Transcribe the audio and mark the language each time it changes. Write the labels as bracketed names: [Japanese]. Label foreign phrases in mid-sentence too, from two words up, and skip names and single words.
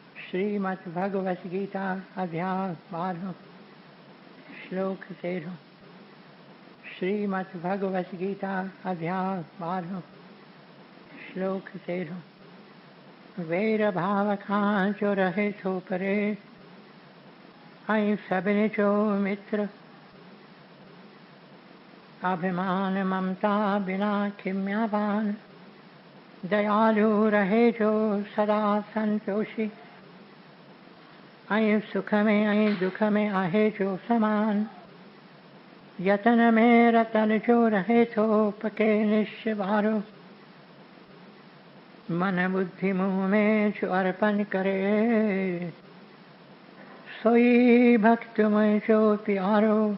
[Sindhi] श्रीमद्भगवत गीता अध्याय 12 श्लोक 13। श्रीमद्भगवत गीता अध्याय 12 श्लोक 13। वेर भाव खां जो रहे थो परे, ऐं सभिनी जो मित्र। अभिमान ममता बिना खिम्यावान, दयालु रहे जो सदा संतोषी। ऐं सुख में ऐं दुख में आहे जो समान, यतन में रतन जो रहे थो पके निश्चवारो। मन बुद्धि मुँह में जो अर्पण करे, सोई भक्त में जो प्यारो।